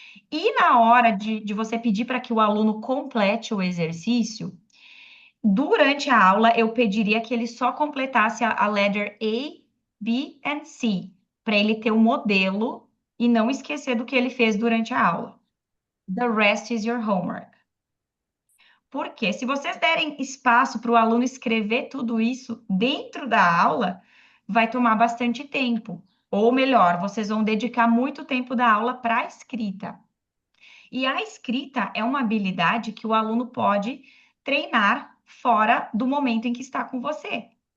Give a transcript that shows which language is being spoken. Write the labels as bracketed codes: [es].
[pt] E na hora de você pedir para que o aluno complete o exercício, durante a aula, eu pediria que ele só completasse a letter A, B e C, para ele ter o modelo e não esquecer do que ele fez durante a aula. [en] The rest is your homework. [pt] Porque se vocês derem espaço para o aluno escrever tudo isso dentro da aula, vai tomar bastante tempo. Ou melhor, vocês vão dedicar muito tempo da aula para a escrita. E a escrita é uma habilidade que o aluno pode treinar fora do momento em que está com você.